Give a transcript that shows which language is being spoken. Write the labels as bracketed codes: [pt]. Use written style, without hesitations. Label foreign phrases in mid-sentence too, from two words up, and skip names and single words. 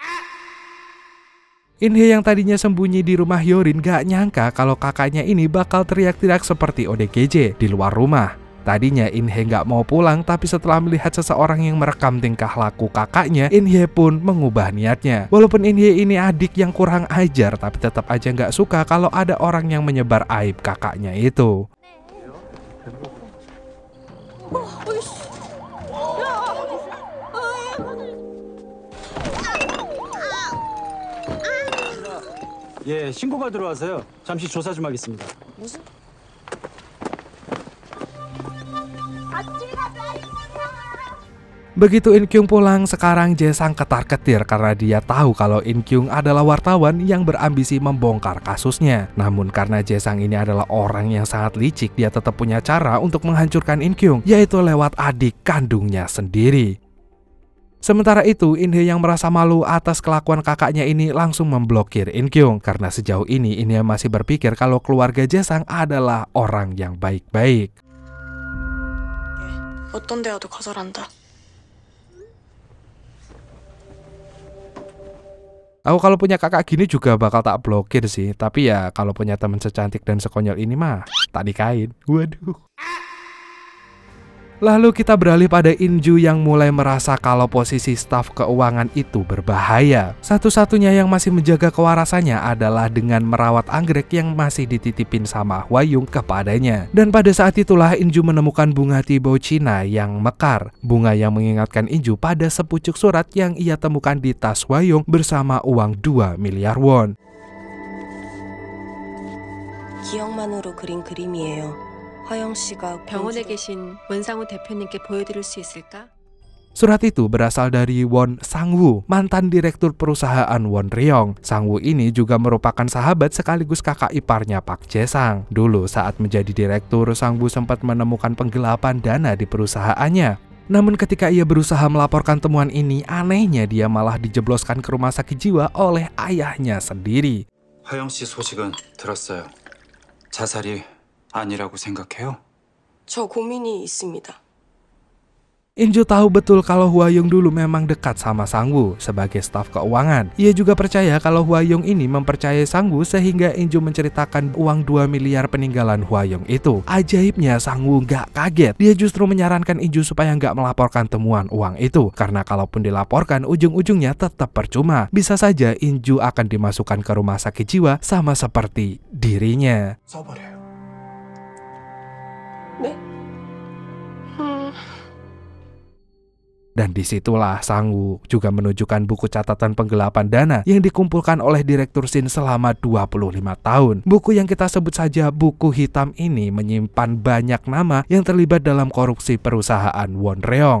[id] In-hye yang tadinya sembunyi di rumah Hyorin gak nyangka kalau kakaknya ini bakal teriak-teriak seperti ODGJ di luar rumah. Tadinya In-hye gak mau pulang, tapi setelah melihat seseorang yang merekam tingkah laku kakaknya, In-hye pun mengubah niatnya. Walaupun In-hye ini adik yang kurang ajar, tapi tetap aja gak suka kalau ada orang yang menyebar aib kakaknya itu. [ko] 예, 신고가 들어와서요. 잠시 조사 좀 하겠습니다. 무슨? [id] Begitu In Kyung pulang, sekarang Jae-sang ketar-ketir karena dia tahu kalau In Kyung adalah wartawan yang berambisi membongkar kasusnya. Namun karena Jae-sang ini adalah orang yang sangat licik, dia tetap punya cara untuk menghancurkan In Kyung, yaitu lewat adik kandungnya sendiri. Sementara itu, In-hye yang merasa malu atas kelakuan kakaknya ini langsung memblokir In Kyung karena sejauh ini In-hye masih berpikir kalau keluarga Jae-sang adalah orang yang baik-baik. [ko] 어떤 대화도 거절한다. [id] Aku kalau punya kakak gini juga bakal tak blokir sih, tapi ya kalau punya teman secantik dan sekonyol ini mah tak nikahin. Waduh. Lalu kita beralih pada Inju yang mulai merasa kalau posisi staf keuangan itu berbahaya. Satu-satunya yang masih menjaga kewarasannya adalah dengan merawat anggrek yang masih dititipin sama Hwayung kepadanya. Dan pada saat itulah Inju menemukan bunga tibau Cina yang mekar. Bunga yang mengingatkan Inju pada sepucuk surat yang ia temukan di tas Hwayung bersama uang 2 miliar won. [ko] 기억만으로 그린 그림이에요. 화영 씨가 병원에 계신 원상우 대표님께 보여드릴 수 있을까? [id] Surat itu berasal dari Won Sang-woo, mantan direktur perusahaan Won Ryong. Sang-woo ini juga merupakan sahabat sekaligus kakak iparnya Pak Jae-sang. Dulu saat menjadi direktur, Sang-woo sempat menemukan penggelapan dana di perusahaannya. Namun ketika ia berusaha melaporkan temuan ini, anehnya dia malah dijebloskan ke rumah sakit jiwa oleh ayahnya sendiri. [ko] 화영 씨 소식은 들었어요. 자살이 아니라고 생각해요? 저 고민이 있습니다. [id] Inju tahu betul kalau Hwayung dulu memang dekat sama Sang-woo sebagai staf keuangan. Ia juga percaya kalau Hwayung ini mempercayai Sang-woo sehingga Inju menceritakan uang 2 miliar peninggalan Hwayung itu. Ajaibnya Sang-woo gak kaget. Dia justru menyarankan Inju supaya gak melaporkan temuan uang itu. Karena kalaupun dilaporkan ujung-ujungnya tetap percuma. Bisa saja Inju akan dimasukkan ke rumah sakit jiwa sama seperti dirinya. [ko] 써버려요. 네? [id] Dan disitulah Sang-woo juga menunjukkan buku catatan penggelapan dana yang dikumpulkan oleh Direktur Shin selama 25 tahun. Buku yang kita sebut saja buku hitam ini menyimpan banyak nama yang terlibat dalam korupsi perusahaan Won Ryong.